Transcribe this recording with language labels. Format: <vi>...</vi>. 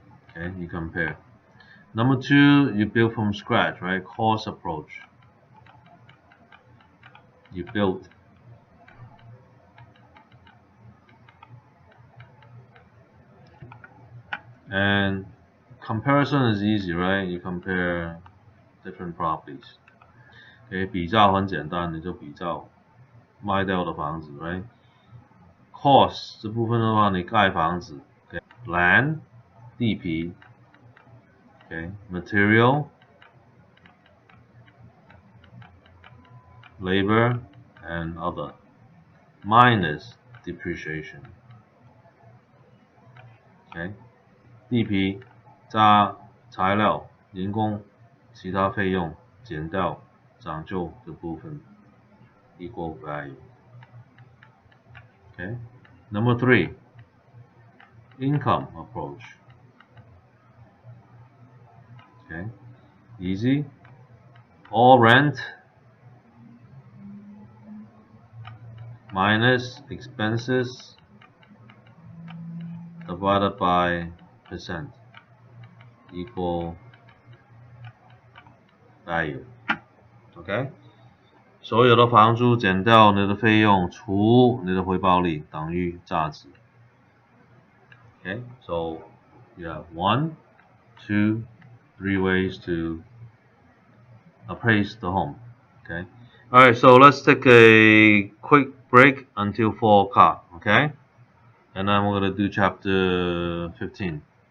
<en>Okay, you compare. Number 2, you build from scratch, right? Cost approach. You build. And comparison is easy, right? You compare different properties.</en> <zh>Okay, 比较很简单，你就比较卖掉的房子 ，right? Cost 这部分的话，你盖房子 ，okay? Land 地皮 ，okay?</zh> <en>Material, labor, and other minus depreciation. Okay?</en> <zh>地皮加材料、人工、其他费用减掉涨旧的部分</zh> <en>equal value. Okay? Number 3, income approach. Okay? Easy. All rent minus expenses divided by percent equal value.</en> <zh>OK， 所有的房租减掉你的费用除你的回报率等于价值。</zh> <en>OK, so you have 1, 2, 3 ways to appraise the home. Okay. All right, so let's take a quick break until 4 o'clock. Okay, and then we're gonna do chapter 15.</en>